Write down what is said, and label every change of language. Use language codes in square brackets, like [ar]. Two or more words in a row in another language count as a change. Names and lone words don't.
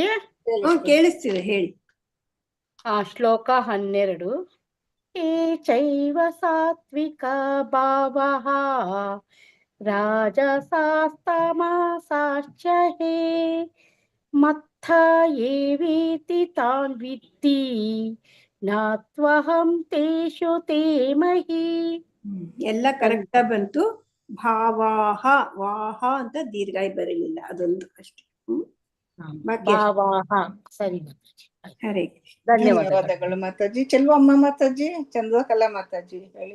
[kn] ಕೇಳಿಸ್ತಿದೆ, ಹೇಳಿ. [sa] ಶ್ಲೋಕ 12. ಏ ಚೈವ ಸಾತ್ವಿಕ ಭಾವಃ ರಾಜಸಾಸ್ತಮಸಾಶ್ಚ ಹೇ ಮತ್ತ ಏವೇತಿ ತಾನ್ ವಿದ್ಧಿ ನಾತ್ವಹಂ ತೇಷು ತೇ ಮಹಿ. [kn] ಎಲ್ಲ ಕರೆಕ್ಟ್ ಬಂತು. ಭಾವಾಹ ವಾಹ ಅಂತ ದೀರ್ಘಾಯಿ ಬರಲಿಲ್ಲ, ಅದೊಂದು ಅಷ್ಟೇ. ಸರಿ. ಹರೇ ಕೃಷ್ಣ. ಧನ್ಯವಾದಗಳು ಮಾತಾಜಿ. ಚೆಲುವಮ್ಮ ಮಾತಾಜಿ. ಚಂದ್ರಕಲಾ ಮಾತಾಜಿ ಹೇಳಿ.